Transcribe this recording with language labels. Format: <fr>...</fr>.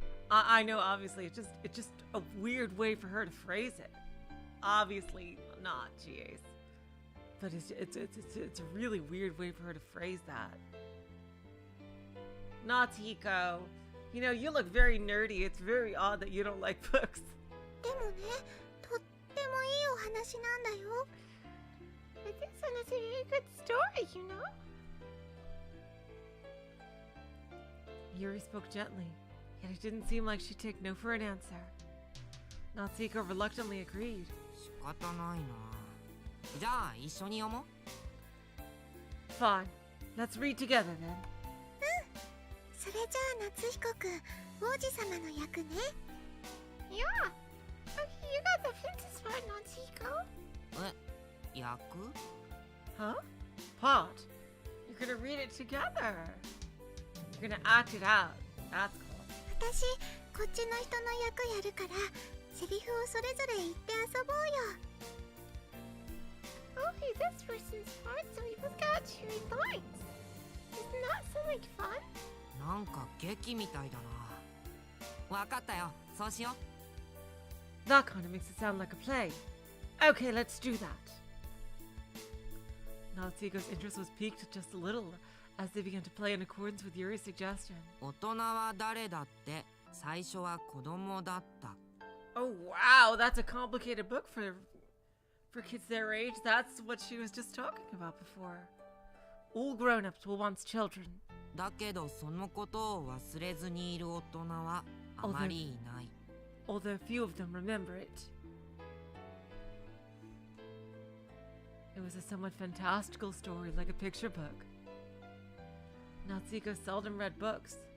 <en>I know, obviously, it's just a weird way for her to phrase it. Obviously not, GAs. But it's a really weird way for her to phrase that. Natsuhiko, You know, you look very nerdy. It's very odd that you don't like books.</en> <ja>でもね、とってもいいお話なんだよ。</ja> <en>But this one is a very good story, you know? Yuri spoke gently, yet it didn't seem like she'd take no for an answer. Natsuko reluctantly agreed.</en> <ja>仕方ないな。じゃあ一緒に読もう。</ja> <en>Fine. Let's read together then.</en> <ja>それじゃあ夏彦くん、王子様の役ね。</ja> <en>Yeah. Okay, you got the princess part, Natsuko.</en> <ja>え、役？</ja> <en>Huh? Pod. You're gonna read it together. You're gonna act it out. That's cool.</en> <ja>私、こっちの人の役やるから、セリフをそれぞれ言って遊ぼうよ。</ja> <en>Okay, this person's part, so we both got to read lines. Isn't that so like fun?</en> <ja>なんか劇みたいだな。わかったよ。そうしよう。</ja> <en>That kind of makes it sound like a play. Okay, let's do that. Natsuko's interest was piqued just a little as they began to play in accordance with Yuri's suggestion.</en> <ja>大人は誰だって、最初は子供だった。</ja> <en>Oh wow, that's a complicated book for kids their age. That's what she was just talking about before. All grown-ups were once children.</en> <ja>だけどそのことを忘れずにいる大人はあまりいない。</ja> <en>Although few of them remember it. It was a somewhat fantastical story, like a picture book. Natsuko seldom read books.</en>